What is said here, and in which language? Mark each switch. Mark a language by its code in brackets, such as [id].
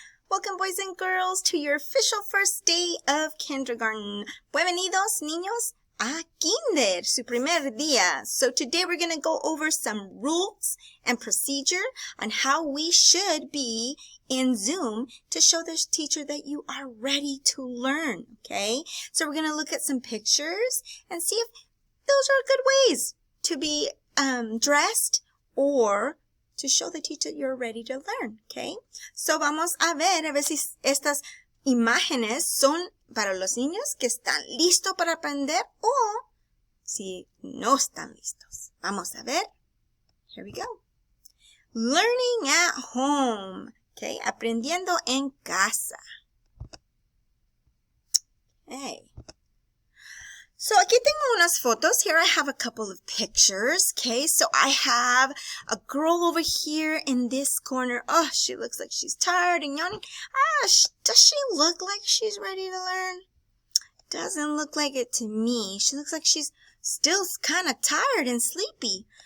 [en] Welcome, boys and girls, to your official first day of kindergarten. [es] Bienvenidos, niños, a kinder, su primer día. [en] So today we're going to go over some rules and procedure on how we should be in Zoom to show the teacher that you are ready to learn, okay? So we're going to look at some pictures and see if those are good ways to be dressed or to show the teacher you're ready to learn, okay? [es] So vamos a ver si estas imágenes son para los niños que están listos para aprender o si no están listos. Vamos a ver. [en] Here we go. Learning at home, okay? [es] Aprendiendo en casa. [en] Okay. [es] So aquí tengo unas fotos. [en] Here I have a couple of pictures, okay? So I have a girl over here in this corner. Oh, she looks like she's tired and yawning. Does she look like she's ready to learn? Doesn't look like it to me. She looks like she's still kind of tired and sleepy.